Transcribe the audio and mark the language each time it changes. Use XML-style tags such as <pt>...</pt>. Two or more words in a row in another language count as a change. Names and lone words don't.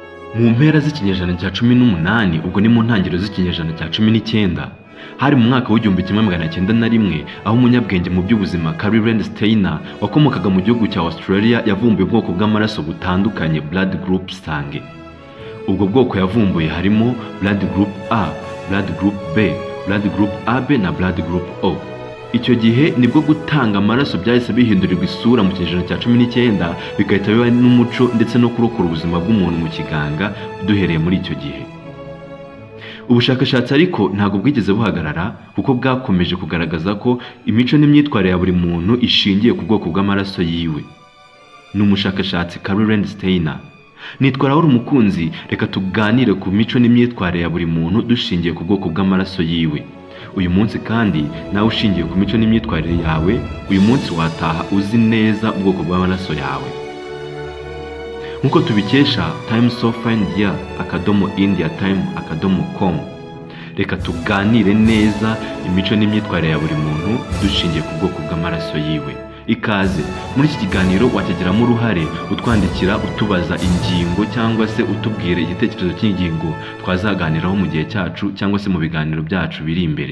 <rw>Mu mpera z'ikinyejana cya 18 ubwo ni mu ntangiriro z'ikinyejana cya 19 hari mu mwaka w'1901 aho umunyabwenge mu by'ubuzima Raul Steiner wakomokaga mu gihugu cya Australia yavumbuye ubwoko bw'amaraso butandukanye</rw> <en>blood group</en> <rw>sange. Ubwo bwoko yavumbuye harimo</rw> <en>blood group A, blood group B, blood group AB</en> <rw>na</rw> <en>blood group O.</en> <rw>Icyo gihe nibwo gutanga amaraso byahise bihindurirwa isura mu kinyejana cya 19 bigahita biba n'umuco ndetse no kurokora ubuzima bw'umuntu mu kiganga duhereye muri icyo gihe. Ubushakashatsi ariko ntabwo bwigeze buhagarara kuko bwakomeje kugaragaza ko imico n'imyitwarire ya buri muntu ishingiye ku bwoko bw'amaraso yiwe. Ni umushakashatsi Raul Steiner. Nitwa Raul Mukunzi, reka tuganire ku mico n'imyitwarire ya buri muntu dushingiye ku bwoko bw'amaraso yiwe. Uyu munsi kandi nawe ushingiye ku mico n'imyitwarire yawe, uyu munsi wataha uzi neza ubwoko bw'amaraso yawe. Nkuko tubikesha timesofindya.india.time.com, reka tuganire neza imico n'imyitwarire ya buri muntu dushingiye ku bwoko bw'amaraso yiwe. Ikaze muri iki kiganiro wakigiramo uruhare utwandikira utubaza ingingo cyangwa se utubwire igitekerezo cy'ingingo twazaganiraho mu gihe cyacu cyangwa se mu biganiro byacu biri imbere.</rw>